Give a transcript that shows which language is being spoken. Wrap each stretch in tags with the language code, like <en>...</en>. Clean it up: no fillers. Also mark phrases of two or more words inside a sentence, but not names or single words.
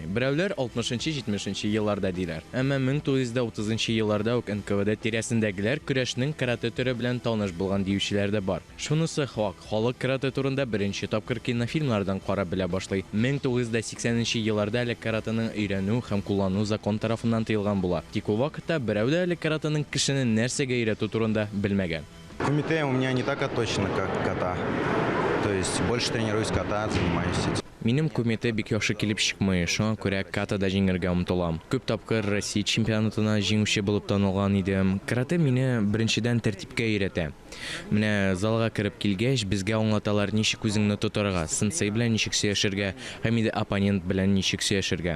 <tt>Берәүләр 60-70 елларда диләр. Әмма 1930 елларда ук НКВД тирәсендәгеләр көрәшнең карате төре белән таныш булган диючеләр дә бар. Шунысы хак, халык карате турында беренче тапкыр кинофильмнардан карап белә башлый. 1980 елларда әле каратеның өйрәнү һәм куллану закон тарафыннан тыелган була. Тик ул вакытта берәү дә әле каратеның кешене нәрсәгә өйрәтү турында белмәгән.</tt> <ru>Кумите у меня не так отточено, как ката. То есть больше тренируюсь ката, занимаюсь этим.</ru> <tt>Минем кумете бик яхшы килеп чыкмый, шуңа күрә катада җиңәргә омтылам. Күп тапкыр Россия чемпионатына җиңүче булып танылган идем. Карате мине беренчедән тәртипкә өйрәтә. Менә залга кереп килгәч, безгә аңлаталар ничек үзеңне тотарга, сенсей белән ничек сөйләшергә, һәм иде оппонент белән ничек сөйләшергә.</tt>